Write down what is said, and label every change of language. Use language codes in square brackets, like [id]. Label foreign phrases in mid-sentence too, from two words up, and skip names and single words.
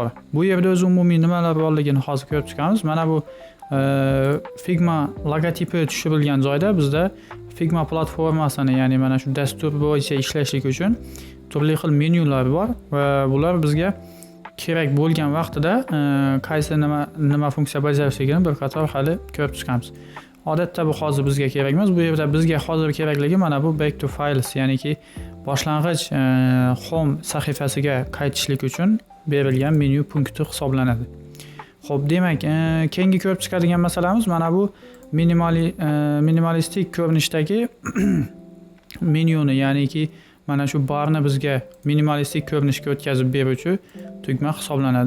[uz] Bu yerda o'z umumiy nimalar borligini hozir ko'rib chiqamiz. Mana bu Figma logotipi tushirilgan joyda bizda Figma platformasini, ya'ni mana shu dastur bo'yicha ishlashlik uchun turli xil menyular bor va bular bizga kerak bo'lgan vaqtida qaysi nima funksiya bajarishligini bir qator hali ko'rib chiqamiz. Odatda bu hozir bizga kerak emas. Bu yerda bizga hozir kerakligi mana bu [en] back to files, [uz] ya'niki boshlang'ich home sahifasiga qaytishlik uchun berilgan menyu punkti hisoblanadi. Xo'p, demak, keyingi ko'rib chiqadigan masalamiz mana bu minimalistik ko'rinishdagi menyuni, ya'niki mana shu barni bizga minimalistik ko'rinishga o'tkazib beruvchi tugma hisoblanadi.